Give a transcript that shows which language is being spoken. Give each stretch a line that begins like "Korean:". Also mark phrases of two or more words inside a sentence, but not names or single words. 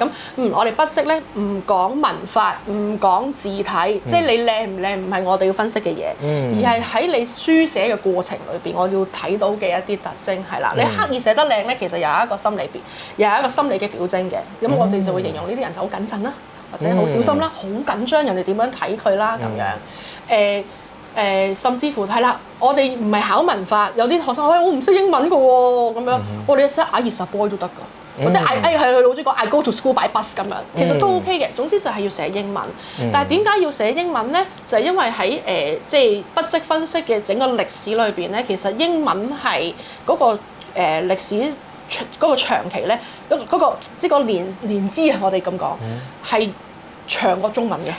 Cantonese: 咁我哋筆跡咧唔講文法，唔講字體，即係你靚唔靚唔係我哋要分析嘅嘢，而係喺你書寫嘅過程裏邊，我要睇到嘅一啲特徵係啦。你刻意寫得靚咧，其實又有一個心理嘅表徵嘅。咁我哋就會形容呢啲人就好謹慎啦，或者好小心啦，好緊張人哋點樣睇佢啦咁樣。甚至乎係啦，我哋唔係考文法，有啲學生我唔識英文㗎喎，咁樣我哋寫
English: I is a boy
Cantonese: 都得㗎，或者係佢老師講
English: I go to school by bus
Cantonese: 咁樣，其實都 OK 嘅。總之就係要寫英文。但係點解要寫英文咧？就係因為喺即係筆跡分析嘅整個歷史裏邊咧，其實英文係嗰個歷史嗰個長期咧，嗰個即係個年資啊，我哋咁講係長過中文嘅。